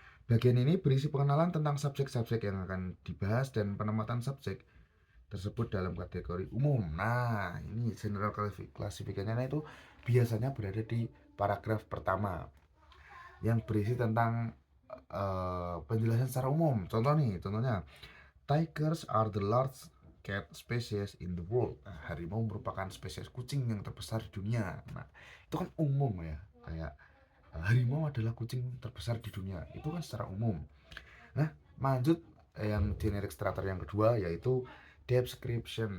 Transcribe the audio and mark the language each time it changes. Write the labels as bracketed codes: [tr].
[id] Bagian ini berisi pengenalan tentang subjek-subjek yang akan dibahas dan penempatan subjek tersebut dalam kategori umum. Nah, ini general classification-nya itu biasanya berada di paragraf pertama yang berisi tentang penjelasan secara umum. [en] Contohnya, tigers are the largest cat species in the world. [id] Nah, harimau merupakan spesies kucing yang terbesar di dunia. Nah, itu kan umum ya, kayak harimau adalah kucing terbesar di dunia. Itu kan secara umum. Nah, lanjut yang generic structure yang kedua yaitu description.